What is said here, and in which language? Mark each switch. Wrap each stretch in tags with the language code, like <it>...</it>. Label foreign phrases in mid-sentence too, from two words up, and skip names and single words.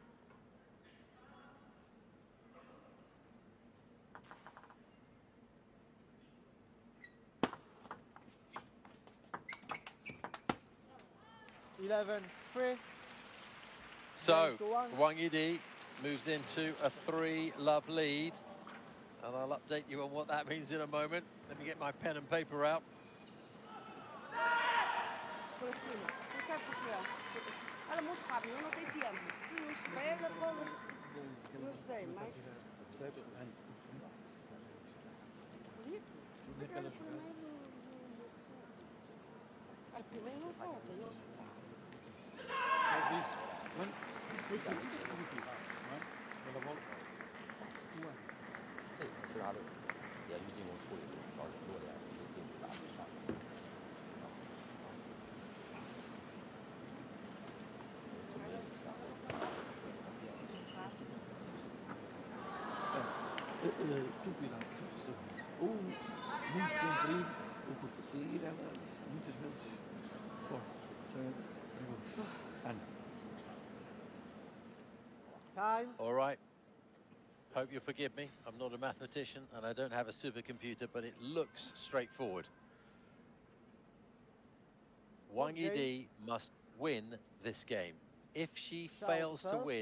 <en>So, 9-1. Wangyidi moves into a 3-love lead. And I'll update you on what that means in a moment. Let me get my pen and paper out.</en> <pt>Por cima. Não sabe por quê? Ela é muito rápida, eu não tenho tempo. Se eu espero, eu sei, mas... Bonito. Mas ela primeiro... Ela primeiro não solta. Faz isso. Ela volta.</pt> <zh>这个是他的连续进攻处理条件弱点，就进攻打不上。</zh> <pt>Tu cuidado com os segundos. Ou muito comprido, ou curto a sair, ela muitas vezes forte. Isso é perigoso. Ana.</pt> <en>Time. All right. Hope you'll forgive me. I'm not a mathematician and I don't have a supercomputer, but it looks straightforward. Wangyidi must win this game. If she fails to win,</en>